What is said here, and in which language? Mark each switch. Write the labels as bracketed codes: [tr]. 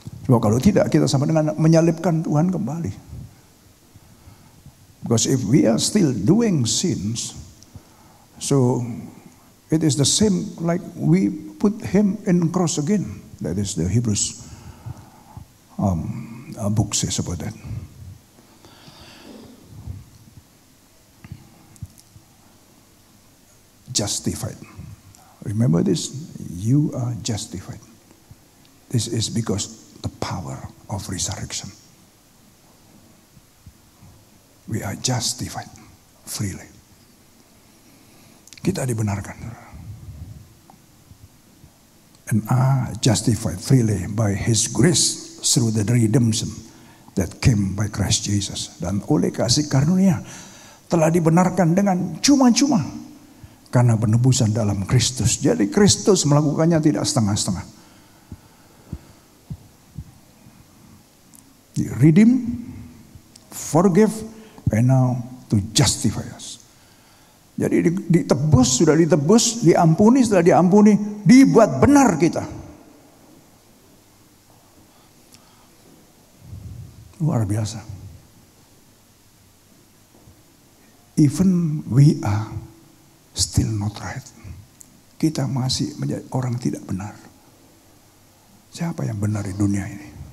[id] Sebab kalau tidak, kita sama dengan menyalibkan Tuhan kembali. [en] Because if we are still doing sins, so it is the same like we put Him in cross again. That is the Hebrews book says about that. Justified. Remember this? You are justified. This is because the power of resurrection. We are justified freely. [id] Kita dibenarkan. [en] And are justified freely by His grace through the redemption that came by Christ Jesus. [id] Dan oleh kasih karunia telah dibenarkan dengan cuma-cuma karena penebusan dalam Kristus. Jadi Kristus melakukannya tidak setengah-setengah. [en] Redeem, forgive, and now to justify us. [id] Jadi ditebus, sudah ditebus, diampuni, sudah diampuni, dibuat benar kita. Luar biasa. [en] Even we are still not right. [id] Kita masih menjadi orang tidak benar. Siapa yang benar di dunia ini?